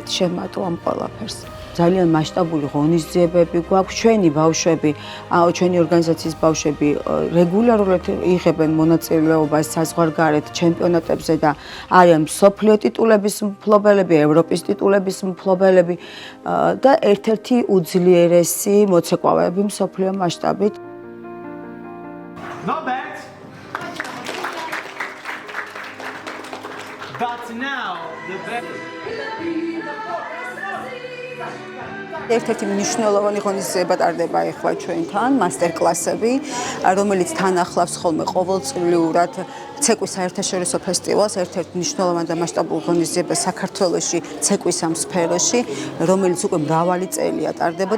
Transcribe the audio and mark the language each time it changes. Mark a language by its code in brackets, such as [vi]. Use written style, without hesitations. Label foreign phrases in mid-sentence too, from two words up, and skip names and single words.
[ka] შემატო ამ ყველაფერს ძალიან მასშტაბური ღონისძიებები გვაქვს ჩვენი ბავშვები ჩვენი ორგანიზაციის ბავშვები რეგულარულად იღებენ მონაწილეობას საზღვარგარეთ ჩემპიონატებზე და არიან მსოფლიო ტიტულების მფლობელები ევროპის ტიტულების მფლობელები და ერთ-ერთი უძლიერესი მოცეკვავეები მსოფლიო მასშტაბით [en] Not bad. But now the best. [ka] ერთ-ერთი მნიშვნელოვანი ღონისძიება ტარდება ახლა ჩვენთან, მასტერკლასები, რომელიც თან ახლავს ხოლმე ყოველწლიურად ცეკვის საერთაშორისო ფესტივალს, ერთ-ერთ მნიშვნელოვან და მასშტაბურ ღონისძიებას საქართველოში ცეკვის ამ სფეროში, რომელიც უკვე მრავალი წელია ტარდებოდა.